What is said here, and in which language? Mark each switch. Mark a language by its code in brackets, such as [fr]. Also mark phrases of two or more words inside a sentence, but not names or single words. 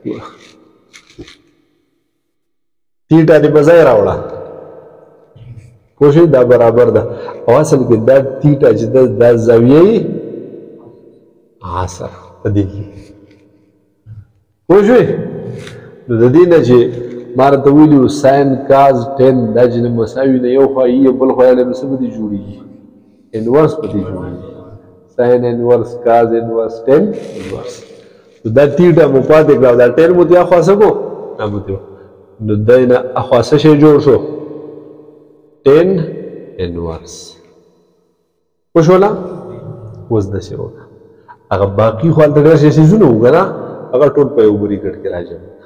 [ps] تیټا دې بځای راوړه کوشش دا برابر ده او اصل کې دا تیټا چې دا زاویه عصر پدې کې کوشش نو د دې نه چې ما راته ویلي وو [en] sine cos [ps] 10 دا چې د مساوي نه یو خوا یي بل خوا یې نو څه به دې جوړېږي انورس به دې جوړېږي [en] sine inverse cos inverse [ps] 10 انورس نو دا ټیټه مو پاتې کړه دا 10 مو دې اخوا څه کو دا مو دې نو دی نه اخوا څه شی جوړ شو 10 انورس وشوله اوس داسې وکړه هغه باقي خو هلته ډېر شي څیزونه وو که نه هغه ټول په یو بریکټ کې راجمع